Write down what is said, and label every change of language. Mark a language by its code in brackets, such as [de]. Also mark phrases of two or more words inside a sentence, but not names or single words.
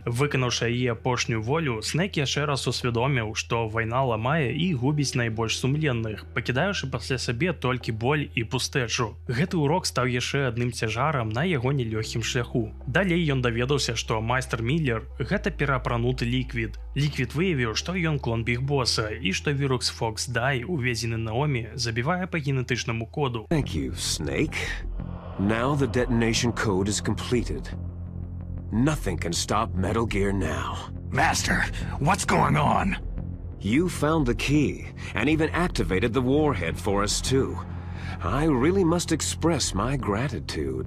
[be] Выканаўшы яе апошнюю волю, Снейк яшчэ раз усвядоміў, што вайна ламае і губіць найбольш сумленных, пакідаючы пасля сабе толькі боль і пустэчу. Гэты урок стаў яшчэ адным цяжарам на яго нелёгкім шляху. Далей ён даведаўся, што майстар Міллер – гэта пераапрануты Ліквід. Ліквід выявіў, што ён клон Біг Боса і што вірус Фокс Дай, уведзены Наомі, забівае па генетычнаму коду. [en] Thank you, Snake. Now the detonation code is completed. Nothing can stop Metal Gear now. Master, what's going on? You found the key, and even activated the warhead for us too. I really must express my gratitude.